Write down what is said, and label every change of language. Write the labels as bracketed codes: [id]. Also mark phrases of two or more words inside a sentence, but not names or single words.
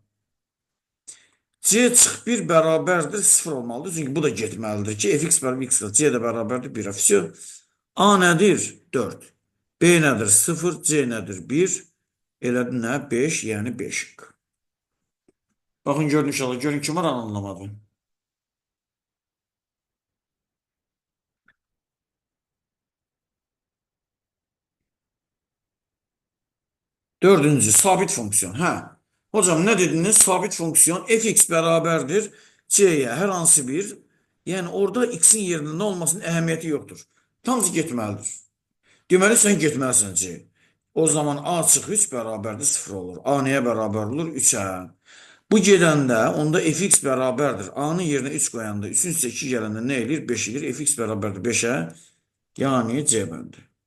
[az] C çıxıb 1 bərabərdir 0 olmalıdır. Çünki bu da getməlidir ki fx bərabər x-dir. C də bərabərdir 1-ə. Всё. A nədir? 4. B nədir? 0. C nədir? 1. Elədi nə? 5, yəni 5. Baxın görün inşallah. Görün kim var anlamadı. [tr] Dördüncü sabit fonksiyon. Hocam ne dediniz? Sabit fonksiyon fx beraberdir c'ye her hansı bir. Yani orada x'in yerinde ne olmasının ehemmiyeti yoktur. [az] Hamısı getməlidir. Deməli sən getməlisən c. O zaman a çıx 3 bərabərdir 0 olur. A nəyə bərabər olur? 3-ə. Bu gedəndə onda fx bərabərdir. A-nın yerinə 3 qoyanda 3-ün üstə 2 gələndə nə eləyir? 5 eləyir. Fx bərabərdir 5-ə. Yəni c bəndi.